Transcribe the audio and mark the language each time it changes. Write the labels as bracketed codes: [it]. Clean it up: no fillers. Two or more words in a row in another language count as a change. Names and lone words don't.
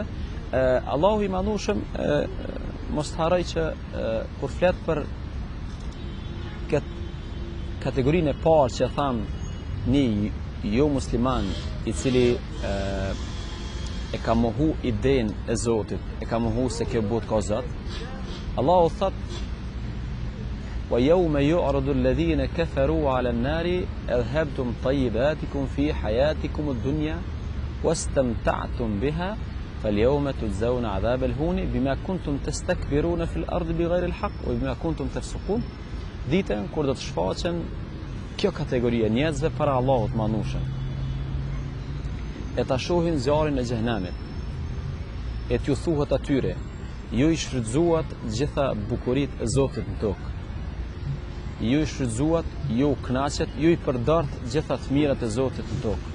[sq] Allahu i Madhnushëm mos harroj që kur flet për këtë kategorinë e parë që tham një jo musliman i cili e ka mohu idenë e Zotit, e ka mohu se kjo botë ka Zot. Allahu thot: [ar] وَيَوْمَ يُعْرَضُ الَّذِينَ كَفَرُوا عَلَى النَّارِ أَذْهَبْتُمْ طَيِّبَاتِكُمْ فِي حَيَاتِكُمُ الدُّنْيَا وَاسْتَمْتَعْتُمْ بِهَا فَالْيَوْمَ تُجْزَوْنَ عَذَابَ الْهُونِ بِمَا كُنْتُمْ تَسْتَكْبِرُونَ فِي الْأَرْضِ بِغَيْرِ الْحَقِّ وَبِمَا كُنْتُمْ تَفْسُقُونَ. [sq] Ditën kur do të shfaqen kjo kategori e njerëzve para Allahut Madhnushëm, e ta shohin zjarrin e xhehenamit, e t'ju thuhet atyre: ju i shfrytzuat gjitha bukuritë e Zotit në tokë. Ju i shfrytzuat, ju u kënaqet, ju i përdort gjitha të mirat e Zotit në tokë.